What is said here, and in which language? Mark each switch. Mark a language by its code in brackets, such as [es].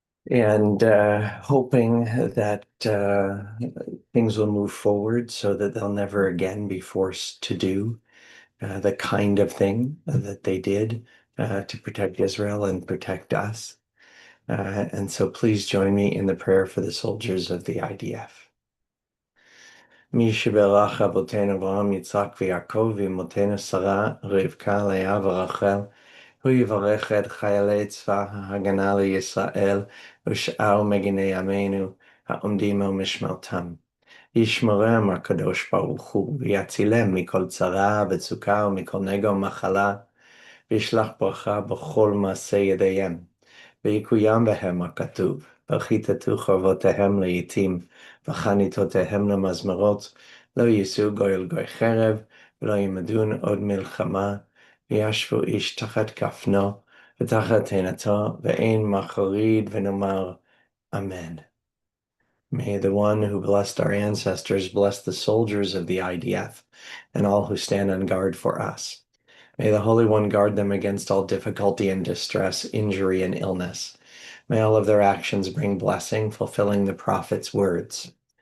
[en] And hoping that things will move forward so that they'll never again be forced to do the kind of thing that they did to protect Israel and protect us. And so please join me in the prayer for the soldiers of the IDF. [he] מי שברך אבותינו אברהם, יצחק ויעקב, ואמותינו שרה, רבקה, לאה ורחל, הוא יברך את חיילי צבא ההגנה לישראל ושאר מגיני עמנו העומדים על משמרתם. ישמרם הקדוש ברוך הוא, ויצילם מכל צרה וצוקה ומכל נגע ומחלה, וישלח ברכה בכל מעשה ידיהם. ויקוים בהם הכתוב, וכיתתו חרבותיהם לעתים, וחניתותיהם למזמרות, לא יישאו גוי אל גוי חרב, ולא ימדון עוד מלחמה, וישבו איש תחת כפנו, ותחת תאנתו, ואין מחריד ונאמר, Amen. [en] May the one who blessed our ancestors bless the soldiers of the IDF and all who stand on guard for us. May the Holy One guard them against all difficulty and distress, injury and illness. May all of their actions bring blessing, fulfilling the prophet's words.